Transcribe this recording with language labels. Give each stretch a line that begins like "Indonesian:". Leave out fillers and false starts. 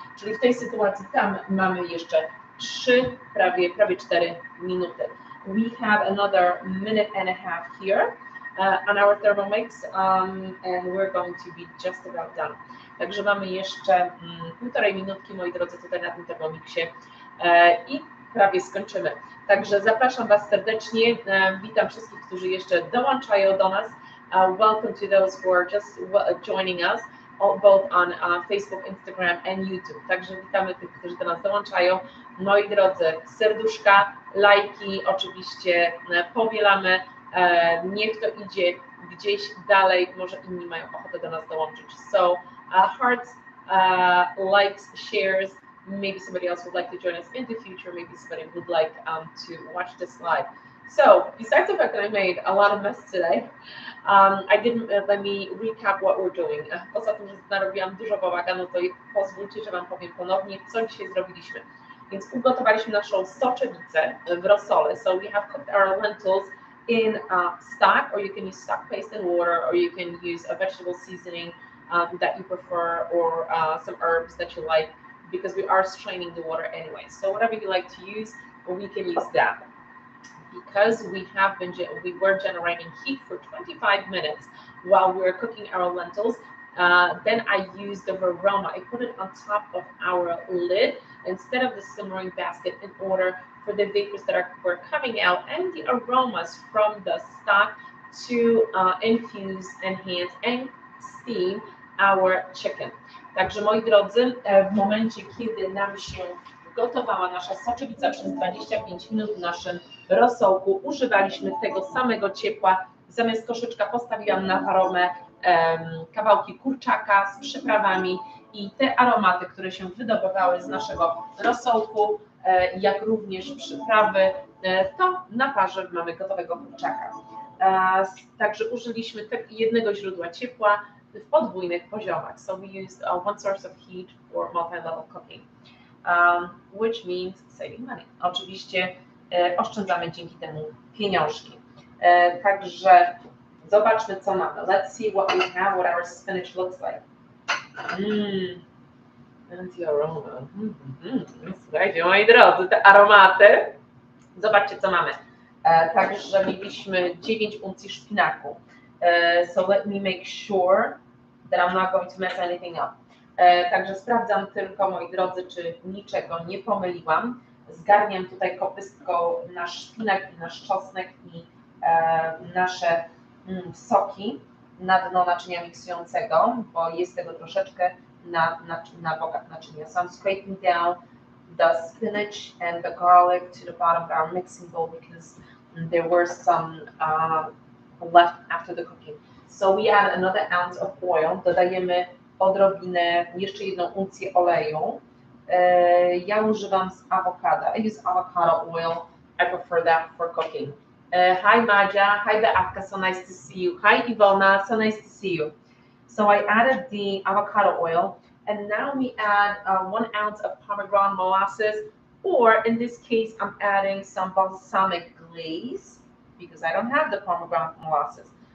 Polish: Czyli w tej sytuacji tam mamy jeszcze 3, prawie 4 minuty.
English: We have another minute and a half here on our Thermomix and we're going to be just about done.
Polish: Także mamy jeszcze 1,5 minutki, moi drodzy, tutaj na tym Thermomixie i prawie skończymy. Także zapraszam Was serdecznie, witam wszystkich, którzy jeszcze dołączają do nas.
English: Welcome to those who are just joining us, both on Facebook, Instagram and YouTube.
Polish: Także witamy tych, którzy do nas dołączają. Moi drodzy, serduszka, lajki, oczywiście powielamy. Niech to idzie gdzieś dalej, może inni mają ochotę do nas dołączyć.
English: So, hearts, likes, shares, maybe somebody else would like to join us in the future, maybe somebody would like to watch this live. So, besides the fact that I made a lot of mess today, I didn't let me recap what we're doing.
Polish: Poza tym, że narobiłam dużo bałaganu, to pozwólcie, że Wam powiem ponownie, co dzisiaj zrobiliśmy. Więc ugotowaliśmy naszą soczewicę w rosole.
English: So we have cooked our lentils in stock, or you can use stock paste and water, or you can use a vegetable seasoning that you prefer, or some herbs that you like, because we are straining the water anyway. So whatever you like to use, we can use that. Because we were generating heat for 25 minutes while we were cooking our lentils, then I used the aroma. I put it on top of our lid instead of the simmering basket in order for the vapors that were coming out and the aromas from the stock to infuse, enhance and steam our chicken.
Polish: Także moi drodzy, w momencie, kiedy nam się gotowała nasza soczewica przez 25 minut w naszym rosołku, używaliśmy tego samego ciepła. Zamiast koszyczka postawiłam na paromę kawałki kurczaka z przyprawami i te aromaty, które się wydobywały z naszego rosołku, jak również przyprawy, to na parze mamy gotowego kurczaka. Także użyliśmy jednego źródła ciepła w podwójnych poziomach.
English: So we used one source of heat for multi-level cooking, which means saving money.
Polish: Oczywiście oszczędzamy dzięki temu pieniążki. Także zobaczmy, co mamy.
English: Let's see what we have, what our spinach looks like. And the aroma.
Polish: Słuchajcie, moi drodzy, te aromaty. Zobaczcie, co mamy. Także mieliśmy 9 uncji szpinaku.
English: So let me make sure that I'm not going to mess anything up.
Polish: Także sprawdzam tylko, moi drodzy, czy niczego nie pomyliłam. Zgarniam tutaj kopystką nasz szpinak i nasz czosnek i nasze soki na dno naczynia miksującego, bo jest tego troszeczkę na bokach naczynia.
English: So I'm scraping down the spinach and the garlic to the bottom of our mixing bowl because there were some left after the cooking. So we add another ounce of oil.
Polish: Dodajemy odrobinę, jeszcze 1 uncję oleju. Ja używam z awokado.
English: I use avocado oil. I prefer that for cooking. Hi Madzia, hi Beatka, so nice to see you. Hi Ivona, so nice to see you. So I added the avocado oil, and now we add 1 ounce of pomegranate molasses, or in this case, I'm adding some balsamic glaze because I don't have the pomegranate molasses.